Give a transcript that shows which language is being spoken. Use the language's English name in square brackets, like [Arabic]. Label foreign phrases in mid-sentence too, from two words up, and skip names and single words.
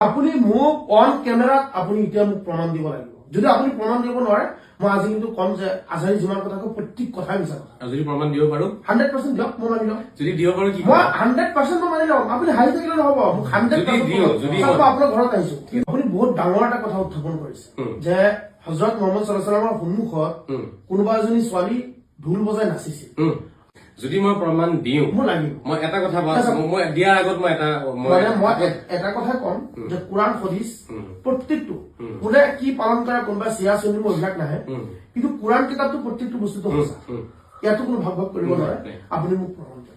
[Assamese] আপুনি মোক [English] on camera [Assamese] আপুনি এতিয়া মোক প্ৰমাণ দিব লাগিব যদি আপুনি প্ৰমাণ দিব নোৱাৰে মই আজি কিন্তু কম যে আজাৰী যিমান কথা কওঁ প্ৰত্যেক কথাই মিছা কথা যদি প্ৰমাণ দিব পাৰো 100% দিয়ক মই মানি লম যদি দিব পাৰো কি মই 100% মই মানি লম আপুনি হাৰি থাকিলে নহব মোক 100% যদি আপোনাৰ ঘৰত আহিছো আপুনি বহুত ডাঙৰ এটা কথা উত্থাপন কৰিছে যে হযৰত মুহাম্মদ [Arabic] صلى الله عليه وسلم [Assamese] সন্মুখত কোনোবা এজনী ছোৱালী ঢোল বজাই নাচিছিল যদি মই প্ৰমাণ দিও মোৰ লাগিব মই এটা কথা মই দিয়াৰ আগত মই এটা কথা কম যে কোৰাণ হাদিস প্ৰত্যেকটো কোনে কি পালন কৰে কোনোবা চিয়া চলি মহিলাক নাহে কিন্তু কোৰাণ কিতাপটো প্ৰত্যেকটো বস্তুটো সঁচা ইয়াতো কোনো ভাগ কৰিব নোৱাৰে আপুনি মোক প্ৰমাণ দিয়ক